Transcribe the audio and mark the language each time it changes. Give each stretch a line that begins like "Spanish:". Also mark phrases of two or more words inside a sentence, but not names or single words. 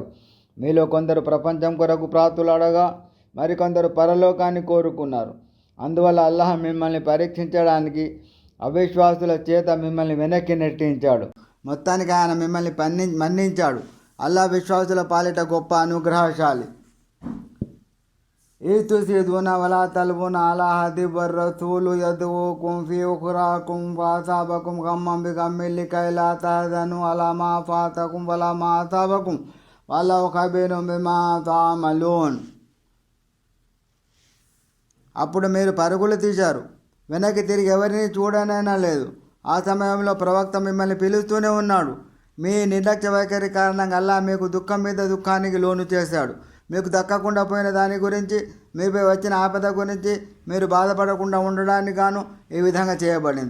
Telugu: మీలో కొందరు ప్రపంచం కొరకు ప్రాతులాడగా మరికొందరు పరలోకాన్ని కోరుకున్నారు. అందువల్ల అల్లాహ్ మిమ్మల్ని పరీక్షించడానికి అవిశ్వాసుల చేత మిమ్మల్ని వెనక్కి నెట్టించాడు. మొత్తానికి ఆయన మిమ్మల్ని మన్నించాడు. అల్లాహ్ విశ్వాసుల పాలిట గొప్ప అనుగ్రహశాలి.
Arabic: إذ تفسدون ولا تلوون على أحد والرسول يدعوكم في أخراكم فأصابكم غما بغم لكي لا تحزنوا على ما فاتكم ولا ما أصابكم والله خبير بما تعملون.
Telugu: అప్పుడు మీరు పరుగులు తీశారు, వెనక్కి తిరిగి ఎవరిని చూడనైనా లేదు. ఆ సమయంలో ప్రవక్త మిమ్మల్ని పిలుస్తూనే ఉన్నాడు. మీ నిర్లక్ష్య వైఖరి కారణంగా అల్లాహ్ మీకు దుఃఖం మీద దుఃఖానికి లోను చేశాడు. మీకు దక్కకుండా పోయిన దాని గురించి, మీపై వచ్చిన ఆపద గురించి మీరు బాధపడకుండా ఉండడానికి గాను ఈ విధంగా చేయబడింది.